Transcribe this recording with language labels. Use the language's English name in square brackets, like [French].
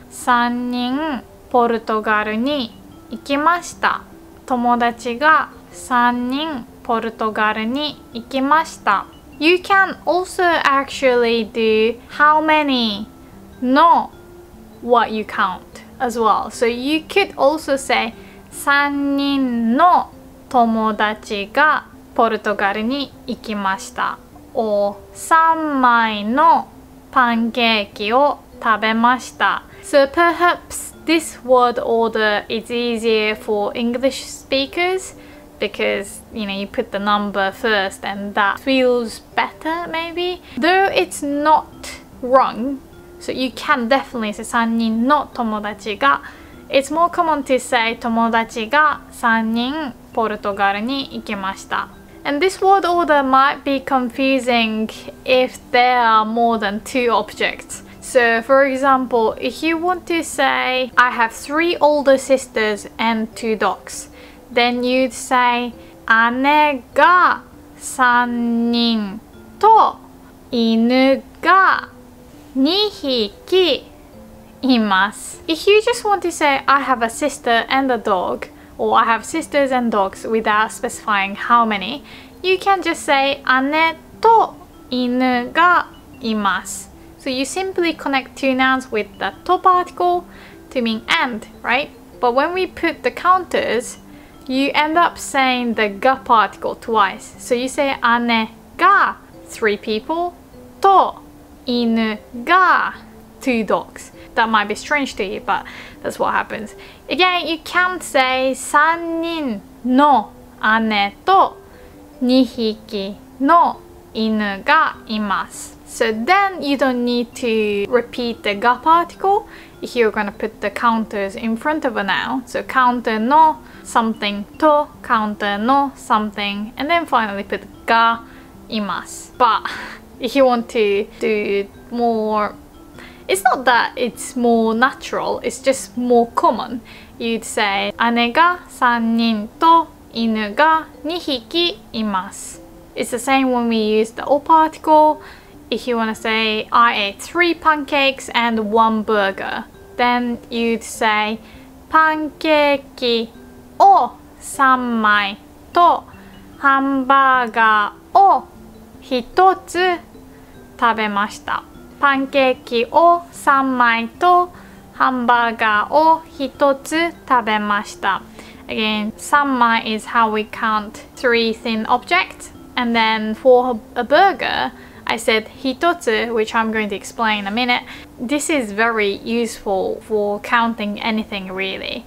[Japanese] 3人ポルトガルに行きました。友達が3人ポルトガルに行きました。 [English] You can also actually do how many, not what you count as well. So you could also say [Japanese] 3人の友達がポルトガルに行きました。 or 3枚のパンケーキを食べました。 [English] So perhaps this word order is easier for English speakers because you put the number first and that feels better maybe. Though it's not wrong, so you can definitely say [Japanese] 3人の友達が. [English] It's more common to say [Japanese] 友達が3人ポルトガルに行きました。 [English] And this word order might be confusing if there are more than 2 objects. So for example, if you want to say I have 3 older sisters and 2 dogs, then you'd say [Japanese] 姉が3人と犬が2匹います。 [English] If you just want to say I have a sister and a dog, or I have sisters and dogs without specifying how many, you can just say [Japanese] 姉と犬がいます。 [English] So you simply connect 2 nouns with the to particle to mean and, right? But when we put the counters, you end up saying the ga particle twice. So you say 姉が3 people と犬が2 dogs. That might be strange to you, but that's what happens. Again, you can't say [Japanese] 3人の姉と2匹の犬がいます。 [English] So then you don't need to repeat the ga particle if you're going to put the counters in front of a noun. So counter no something to, counter no something, and then finally put ga imasu. But if you want to do more, it's not that it's more natural, it's just more common. You'd say [Japanese] 姉が3人と犬が2匹います. [English] It's the same when we use the o particle. If you want to say I ate 3 pancakes and 1 burger, then you'd say [Japanese] パンケーキを3枚とハンバーガーを1つ食べました。パンケーキを3枚とハンバーガーを1つ食べました。 [English] Again, 3枚 is how we count 3 thin objects. And then for a burger, I said 1つ, which I'm going to explain in a minute. This is very useful for counting anything really.